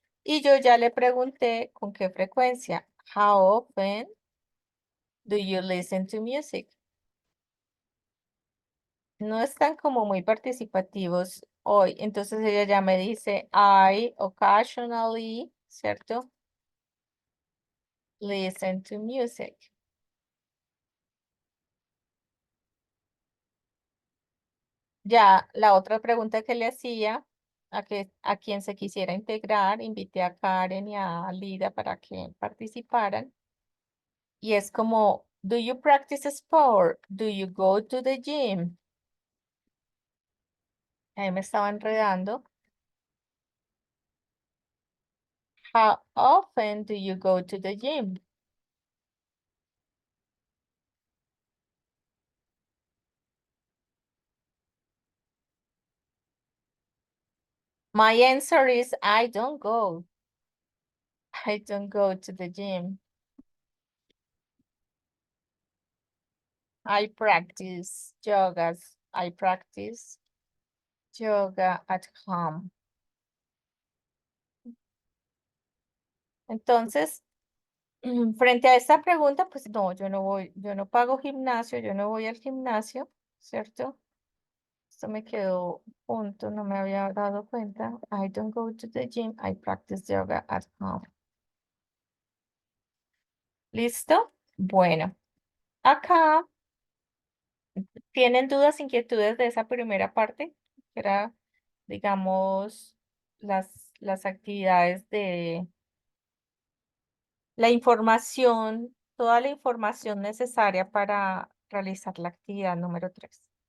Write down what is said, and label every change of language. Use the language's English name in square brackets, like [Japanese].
[Spanish] Y yo ya le pregunté con qué frecuencia. [English] How often do you listen to music? [Spanish] No están como muy participativos hoy. Entonces ella ya me dice, I occasionally, ¿cierto? [English] Listen to music. [Spanish] Ya la otra pregunta que le hacía a quien se quisiera integrar, invité a Karen y a Lida para que participaran. [English] Y es como, do you practice sport? Do you go to the gym? [Spanish] Ahí me estaba enredando. [English] How often do you go to the gym? My answer is I don't go. I don't go to the gym. I practice yogas. I practice yoga at home. [Spanish] Entonces, frente a esta pregunta, pues no, yo no voy, yo no pago gimnasio, yo no voy al gimnasio, ¿cierto? Esto me quedó punto, no me había dado cuenta. [English] I don't go to the gym, I practice yoga at home. [Spanish] ¿Listo? Bueno, acá tienen dudas, inquietudes de esa primera parte, que era, digamos, las actividades de la información, toda la información necesaria para realizar la actividad número 3.